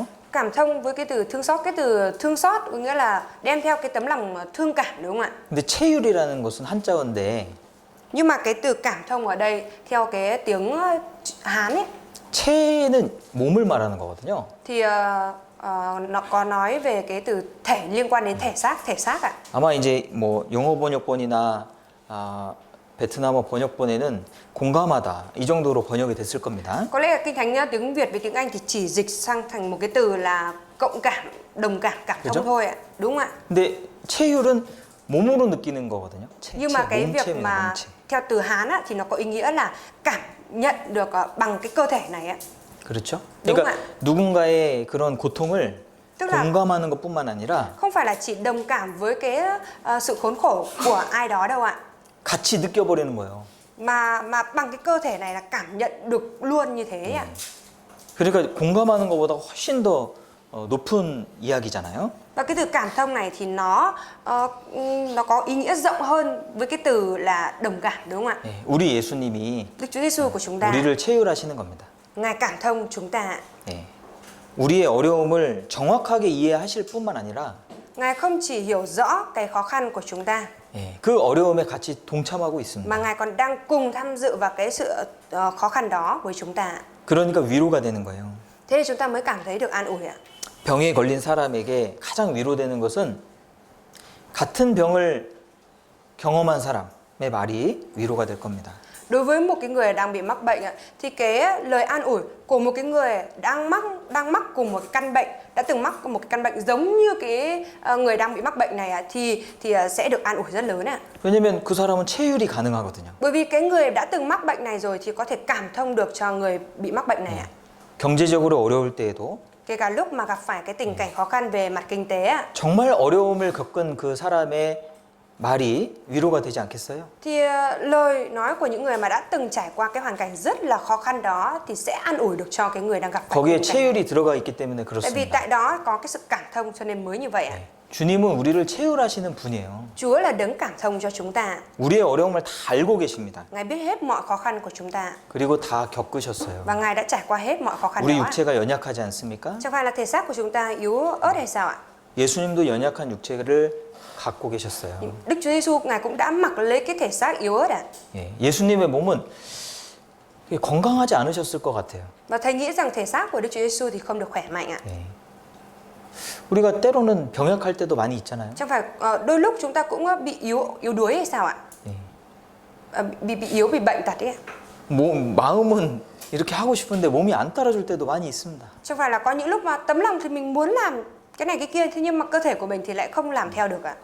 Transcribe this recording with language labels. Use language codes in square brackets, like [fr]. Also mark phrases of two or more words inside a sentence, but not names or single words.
[vi] Cảm thông với cái từ thương xót, cái từ thương xót có nghĩa là đem theo cái tấm lòng thương cảm, đúng không ạ? [ko] 근데 체휼이라는 것은 한자어인데 [vi] Nhưng mà cái từ cảm thông ở đây theo cái tiếng Hán ấy [ko] 체는 몸을 말하는 거거든요. [vi] thì nó có nói về cái từ thể liên quan đến thể xác ạ. [ko] 아마 이제 뭐 영어 번역본이나 베트남어 번역본에는 공감하다 이 정도로 번역이 됐을 겁니다. [vi] Có lẽ là Kinh Thánh tiếng Việt với tiếng Anh thì chỉ dịch sang thành một cái từ là cộng cảm, đồng cảm, cảm thông [ko] 그죠? [vi] thôi ạ. Đúng không ạ? [ko] 근데 체휼은 몸으로 느끼는 거거든요. [vi] Nhưng mà cái việc [ko] 몸체입니다. [vi] mà [ko] 몸체. [vi] theo từ Hán á, thì nó có ý nghĩa là cảm nhận được bằng cái cơ thể này ạ. [ko] 그렇죠? [vi] đúng [ko] 그러니까 [vi] ạ. [ko] 누군가의 그런 고통을 [vi] Tức là [ko] 공감하는 것뿐만 아니라 [vi] không phải là chỉ đồng cảm với cái sự khốn khổ của ai đó đâu ạ. [ko] 같이 느껴버리는 거예요. [vi] Mà bằng cái cơ thể này là cảm nhận được luôn như thế ạ. [ko] 그러니까 공감하는 것보다 훨씬 더 높은 이야기잖아요. [vi] Và cái từ cảm thông này thì nó có ý nghĩa rộng hơn với cái từ là đồng cảm, đúng không ạ? [ko] 예, 우리 예수님이 [vi] Đức Chúa Giêsu của chúng ta, [ko] 우리를 체휼하시는 겁니다. [vi] Ngài cảm thông chúng ta. [ko] 예, 우리의 어려움을 정확하게 이해하실 뿐만 아니라 [vi] Ngài không chỉ hiểu rõ cái khó khăn của chúng ta, [ko] 예, 그 어려움에 같이 동참하고 있습니다. [vi] mà Ngài còn đang cùng tham dự vào cái sự khó khăn đó với chúng ta. [ko] 그러니까 위로가 되는 거예요. [vi] Thế nên chúng ta mới cảm thấy được an ủi ạ. [ko] 병에 걸린 사람에게 가장 위로되는 것은 같은 병을 경험한 사람의 말이 위로가 될 겁니다. [vi] Đối với một cái người đang bị mắc bệnh ạ, thì cái lời an ủi của một cái người đang mắc cùng một cái căn bệnh, đã từng mắc một cái căn bệnh giống như cái người đang bị mắc bệnh này ạ, thì sẽ được an ủi rất lớn ạ. [ko] 왜냐면 그 사람은 체휼이 가능하거든요. [vi] Bởi vì cái người đã từng mắc bệnh này rồi thì có thể cảm thông được cho người bị mắc bệnh này ạ. [ko] 경제적으로 어려울 때에도 [vi] Kể cả lúc mà gặp phải cái tình cảnh khó khăn về mặt kinh tế ạ, [ko] 정말 어려움을 겪은 그 사람의 말이 위로가 되지 않겠어요? [vi] thì lời nói của những người mà đã từng trải qua cái hoàn cảnh rất là khó khăn đó thì sẽ an ủi được cho cái người đang gặp phải [ko] 거기에 [vi] cái tình cảnh này. [ko] 체휼이 들어가 있기 때문에 [vi] Tại vì [ko] 그렇습니다. [vi] tại đó có cái sự cảm thông cho nên mới như vậy ạ. [ko] 주님은 우리를 체휼하시는 분이에요. [vi] Chúa là đấng cảm thông cho chúng ta. [ko] 우리의 어려움을 다 알고 계십니다. [vi] Ngài biết hết mọi khó khăn của chúng ta [ko] 그리고 다 겪으셨어요. [vi] và Ngài đã trải qua hết mọi khó khăn [ko] 우리 [vi] đó. ạ. [ko] 육체가 연약하지 않습니까? [vi] Chẳng phải là thể xác của chúng ta yếu ớt hay sao ạ? [ko] 예수님도 연약한 육체를 갖고 계셨어요. [vi] Đức Chúa Giêsu Ngài cũng đã mặc lấy cái thể xác yếu ớt ạ. [ko] 예, 예수님의 몸은 건강하지 않으셨을 것 같아요. [vi] Và thầy nghĩ rằng thể xác của Đức Chúa Giêsu thì không được khỏe mạnh ạ. [ko] 예. 우리가 때로는 병약할 때도 많이 있잖아요. [vi] Chẳng phải đôi lúc chúng ta cũng bị yếu đuối hay sao ạ? [ko] 예. [vi] Bị yếu, bị bệnh tật ấy ạ. [ko] 마음은 이렇게 하고 싶은데 몸이 안 따라줄 때도 많이 있습니다. [vi] Chẳng phải là có những lúc mà tấm lòng thì mình muốn làm cái này cái kia, thế nhưng mà cơ thể của mình thì lại không làm theo được ạ.